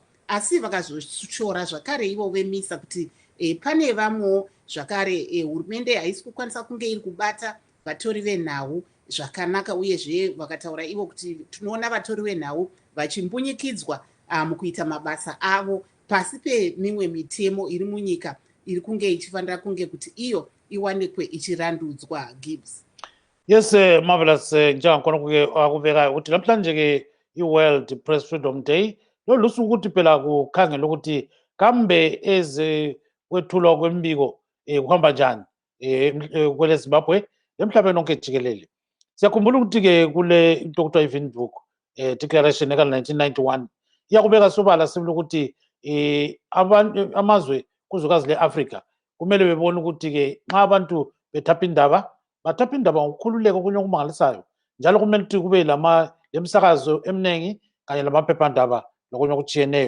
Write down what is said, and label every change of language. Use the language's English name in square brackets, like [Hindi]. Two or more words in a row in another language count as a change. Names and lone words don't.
[Shona] Asi vakazoshora zvakare ivo vemisa kuti pane vamwewo zvakare hurumende haisi kukwanisa kunge iri kubata vatori venhau zvakanaka, uyezve vakataura ivo kuti tinoona vatori venhau vachimbunyikidzwa mukuita mabasa avo pasi pemimwe mitemo iri munyika iri kunge ichifanira kunge kuti iyo iwanikwe ichirandudzwa. Gibbs. [English] Yes, marvelous. [North Ndebele] Njengakhona akuveka ukuthi namhlanje ke i-World Press Freedom Day lolusuku ukuthi phela kukhangela ukuthi kambe kwethulwa kwembiko kuhamba njani kwele Zimbabwe emhlabeni wonke jikelele. Siyakhumbula ukuthi ke kule into okuthiwa i-Windhoek Declaration eka-1991 iyakubeka sobala sibili ukuthi amazwe kuzwekazi le-Afrika kumele bebone ukuthi ke nxa abantu bethapha indaba bathapha indaba ngokukhululeka okunye okumangalisayo, njalo kumele ukuthi kube lemsakazo eminingi kanye lamaphephandaba lokunye okutshiyeneyo.